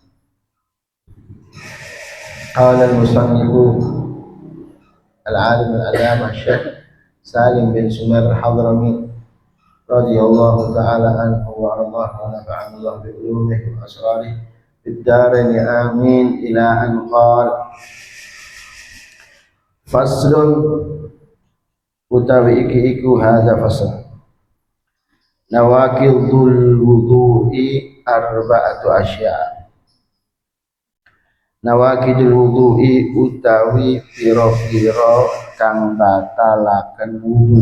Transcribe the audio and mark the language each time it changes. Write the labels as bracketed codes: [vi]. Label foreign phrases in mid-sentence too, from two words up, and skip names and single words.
[ar] قال المصنف العالم العلامة الشيخ سالم بن سمر الحضرمي رضي الله تعالى عنه وأرضاه ونفعنا الله بعلومه وأسراره في الدارين آمين، إلى أن قال: فصل [jv] utawi iku [ar] هذا فصل نواقض الوضوء أربعة أشياء. نواقض الوضوء [jv] utawi pira-pira kang batalaken wudu.